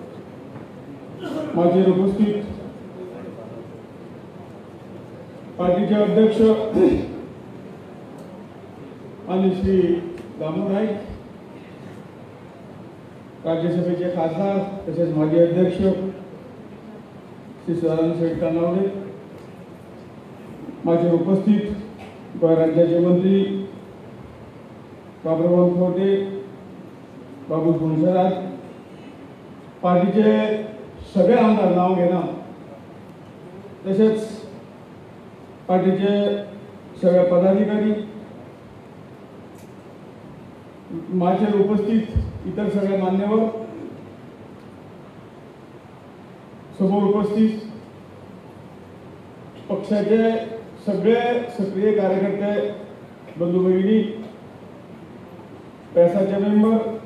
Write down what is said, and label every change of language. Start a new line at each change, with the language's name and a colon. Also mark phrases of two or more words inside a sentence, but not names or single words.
Konkani: माजेर उपस्थित पार्टीचे अध्यक्ष आणि श्री दामू नाईक, राज्यसभेचे खासदार तसेच माजी अध्यक्ष श्री सदानंद शेठ कानावडे, माजेर उपस्थित गोंय राज्याचे मंत्री बाबुराव खंवटे, बाबू फुलसराज, पार्टीचे सगळे आमदार नाव घेना, तसेच पार्टीचे सगळे पदाधिकारी, माजेर उपस्थित इतर सगळे मान्यवर, समोर उपस्थित पक्षाचे सगळे सक्रिय कार्यकर्ते बंधू भगिनी, पैसाचे मेंबर,